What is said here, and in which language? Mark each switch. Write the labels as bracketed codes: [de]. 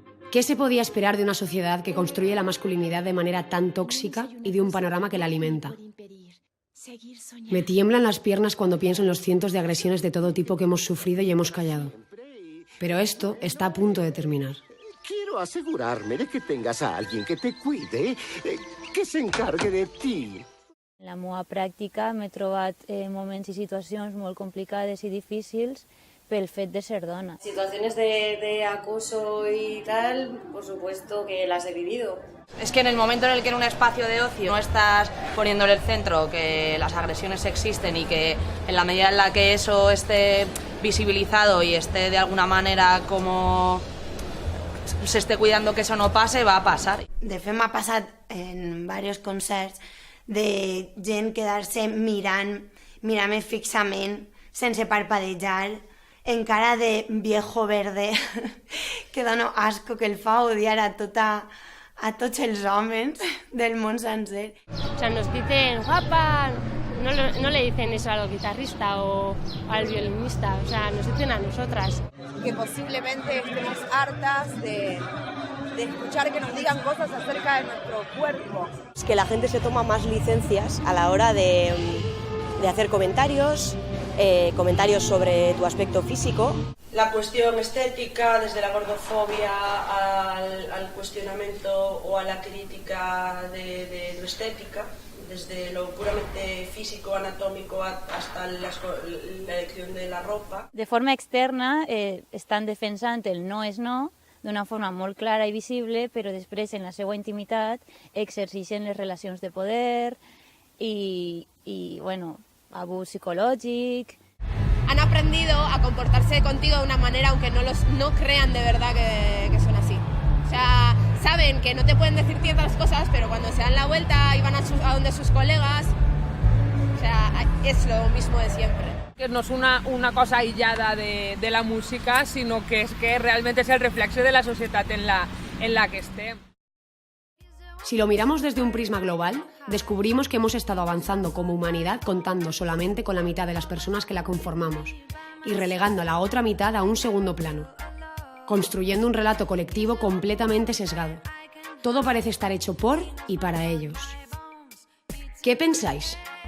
[es] ¿Qué se podía esperar de una sociedad que construye la masculinidad de manera tan tóxica y de un panorama que la alimenta? Me tiemblan las piernas cuando pienso en los cientos de agresiones de todo tipo que hemos sufrido y hemos callado. Pero esto está a punto de terminar. Quiero asegurarme de que tengas a alguien que te cuide, que se encargue de ti. [ca] En la meva pràctica m'he trobat moments i situacions molt complicades i difícils pel fet de ser dona. [es] Situaciones de acoso y tal, por supuesto que las he vivido. Es que en el momento en el que en un espacio de ocio no estás poniéndole el centro, que las agresiones existen y que en la medida en la que eso esté visibilizado y esté de alguna manera como se esté cuidando que eso no pase, va a pasar. [ca] De fet, m'ha passat en diversos concerts de gent quedar-se mirant-me fixament, sense parpadejar, [es] en cara de viejo verde, [ca] que dona asco, que el fa odiar a tots els homes del món sencer. [es] O sea, nos dicen guapa, no le dicen eso al guitarrista o al violinista, o sea, nos dicen a nosotras. Que posiblemente estemos hartas de escuchar que nos digan cosas acerca de nuestro cuerpo. Es que la gente se toma más licencias a la hora de hacer comentarios, comentarios sobre tu aspecto físico. La cuestión estética, desde la gordofobia al cuestionamiento o a la crítica de lo estética, desde lo puramente físico, anatómico, hasta la elección de la ropa. [ca] De forma externa estan defensant el no és no d'una forma molt clara i visible, però després en la seva intimitat exerceixen les relacions de poder i bueno, abús psicològic. [es] han aprendido a comportarse contigo de una manera aunque no crean de verdad que son así. O sea, saben que no te pueden decir ciertas cosas, pero cuando se dan la vuelta y van a donde sus colegas, o sea, es lo mismo de siempre. [ca] Que no es una cosa aïllada de la música, sinó que és que realment és el reflexe de la societat en la que estem. [es] Si lo miramos desde un prisma global, descubrimos que hemos estado avanzando como humanidad contando solamente con la mitad de las personas que la conformamos y relegando a la otra mitad a un segundo plano, construyendo un relato colectivo completamente sesgado. Todo parece estar hecho por y para ellos. ¿Qué pensáis?